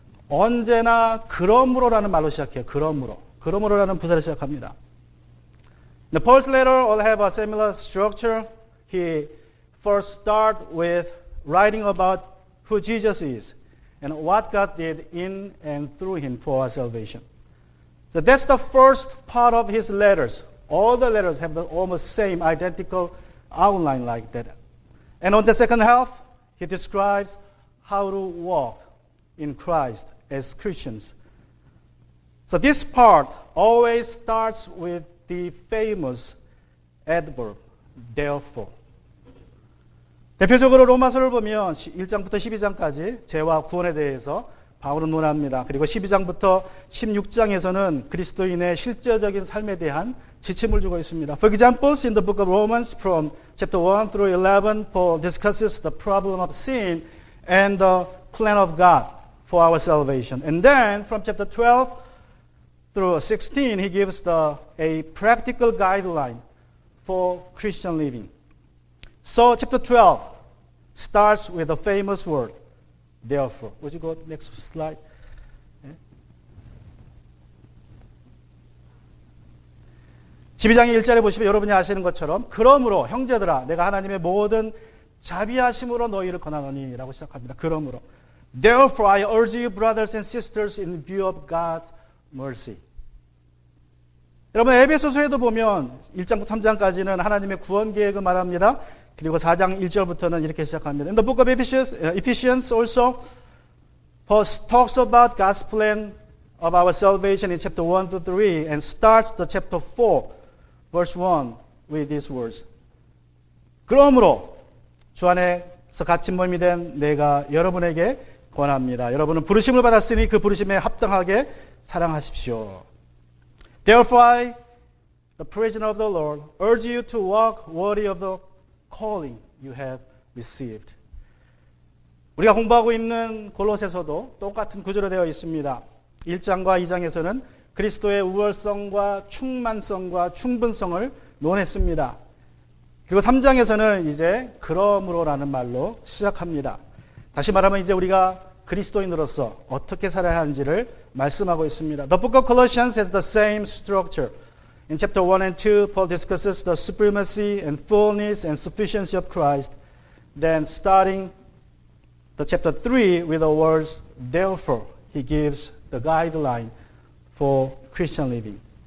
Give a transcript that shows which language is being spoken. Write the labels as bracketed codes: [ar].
[ko] 언제나 그러므로라는 말로 시작해요. 그러므로라는 부사를 시작합니다. [en] The Paul's letter all have a similar structure. He first start with writing about who Jesus is and what God did in and through him for our salvation. So that's the first part of his letters. All the letters have the almost same identical outline like that. And on the second half, he describes how to walk in Christ as Christians. So this part always starts with the famous adverb, therefore. [ko] 대표적으로 로마서를 보면 1장부터 12장까지 죄와 구원에 대해서 바울은 논합니다. 그리고 12장부터 16장에서는 그리스도인의 실제적인 삶에 대한 지침을 주고 있습니다. [en] For example, in the book of Romans from chapter 1 through 11, Paul discusses the problem of sin and the plan of God for our salvation. And then from chapter 12 through 16, he gives a practical guideline for Christian living. So chapter 12 starts with the famous word, therefore. Would you go next slide? [ko] 12장의 1절에 보시면 여러분이 아시는 것처럼 그러므로 형제들아 내가 하나님의 모든 자비하심으로 너희를 권하노니 라고 시작합니다. [en] 그러므로 Therefore I urge you brothers and sisters in view of God's mercy. [ko] 여러분 에베소서에도 보면 1장부터 3장까지는 하나님의 구원 계획을 말합니다. 그리고 4장 1절부터는 이렇게 시작합니다. [en] In the book of Ephesians also, Paul talks about God's plan of our salvation in chapter 1 to 3 and starts the chapter 4, verse 1 with these words. [ko] 그러므로 주 안에서 갇힌 몸이 된 내가 여러분에게 권합니다. 여러분은 부르심을 받았으니 그 부르심에 합당하게 사랑하십시오. [en] Therefore I, the prisoner of the Lord, urge you to walk worthy of the calling you have received. [ko] 우리가 공부하고 있는 골로새서도 똑같은 구조로 되어 있습니다. 1장과 2장에서는 그리스도의 우월성과 충만성과 충분성을 논했습니다. 그리고 3장에서는 이제 그러므로라는 말로 시작합니다. 다시 말하면 이제 우리가 그리스도인으로서 어떻게 살아야 하는지를 말씀하고 있습니다. [en] The book of Colossians has the same structure. In chapter 1 and 2, Paul discusses the supremacy and fullness and sufficiency of Christ. Then starting the chapter 3 with the words, therefore, he gives the guideline for Christian living.